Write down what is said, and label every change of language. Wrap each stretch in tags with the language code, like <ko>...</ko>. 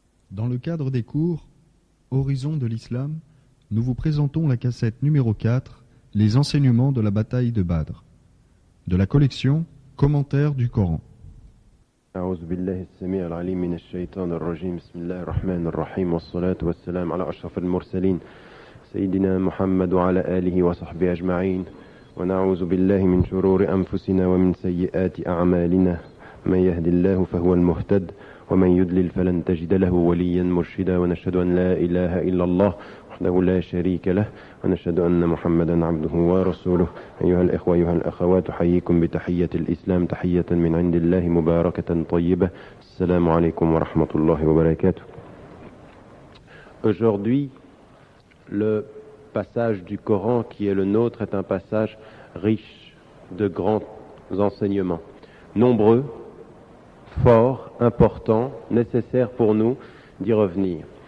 <fr>Dans le cadre des cours Horizon de l'Islam, nous vous présentons la cassette numéro 4, Les enseignements de la bataille de Badr, de la collection Commentaires du Coran.</fr> <ar>أعوذ بالله السميع العليم من الشيطان الرجيم بسم الله الرحمن الرحيم والصلاة والسلام على أشرف المرسلين سيدنا محمد وعلى آله وصحبه أجمعين ونعوذ بالله من شرور أنفسنا ومن سيئات أعمالنا من يهد الله فهو المهتد ومن يضلل فلن تجد له وليا مرشدا ونشهد أن لا إله إلا الله وحده لا شريك له ونشهد أن محمدا عبده ورسوله أيها الإخوة أيها الأخوات أحييكم بتحية الإسلام تحية من عند الله مباركة طيبة السلام عليكم ورحمة الله وبركاته.</ar> <fr>Aujourd'hui, le passage du Coran qui est le nôtre est un passage riche de grands enseignements, nombreux, forts, importants, nécessaires pour nous d'y revenir.</fr>